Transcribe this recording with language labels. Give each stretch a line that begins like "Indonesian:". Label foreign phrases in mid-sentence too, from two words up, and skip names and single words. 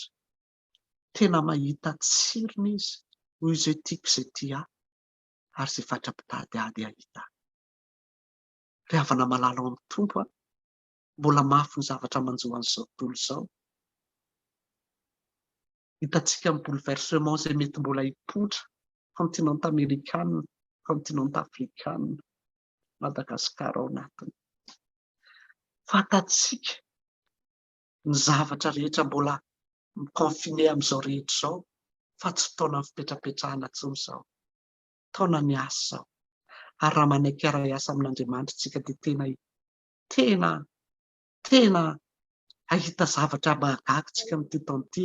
Malagasy: Tena mahita tsirony izy hoy izay tiako izay tia ary izay fatra-pitady ady ahita. Ry havana malala ao amin'ny tompo mbola mafy ny zavatra manjoa an'izao tontolo izao. Hitantsika amin'ny bouleversement izay mety mbola hipoitra
French: continent américain, continent africain,
Malagasy: Madagasikara ao anatiny. Fantatsika ny zavatra rehetra mbola miconfiné amin'izao rehetra izao fa tsy taona fipetrapetrahana intsony izao. Taona ny asa izao. Ary raha manaiky ara-iasa amin'Andriamanitra tsika dia tena ahita zavatra mahagaga tsika amin'ity taona ity.